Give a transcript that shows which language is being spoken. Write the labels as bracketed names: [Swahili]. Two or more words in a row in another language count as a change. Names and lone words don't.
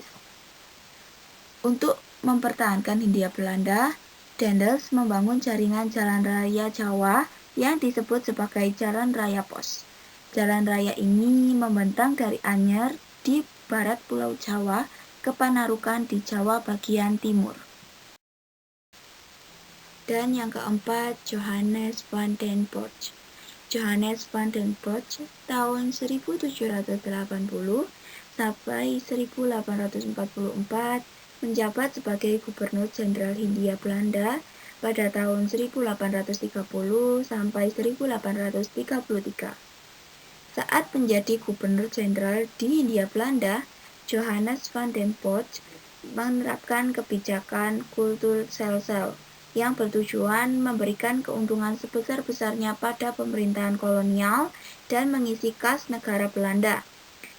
[Indonesian] Untuk mempertahankan Hindia Belanda, Daendels membangun jaringan jalan raya Jawa yang disebut sebagai Jalan Raya Pos. Jalan raya ini membentang dari Anyer di barat Pulau Jawa ke Panarukan di Jawa bagian timur. Dan yang keempat, Johannes van den Bosch. Johannes van den Bosch tahun 1780 sampai 1844 menjabat sebagai Gubernur Jenderal Hindia Belanda pada tahun 1830 sampai 1833. Saat menjadi Gubernur Jenderal di Hindia Belanda, Johannes van den Bosch menerapkan kebijakan Kulturselsel yang bertujuan memberikan keuntungan sebesar-besarnya pada pemerintahan kolonial dan mengisi kas negara Belanda.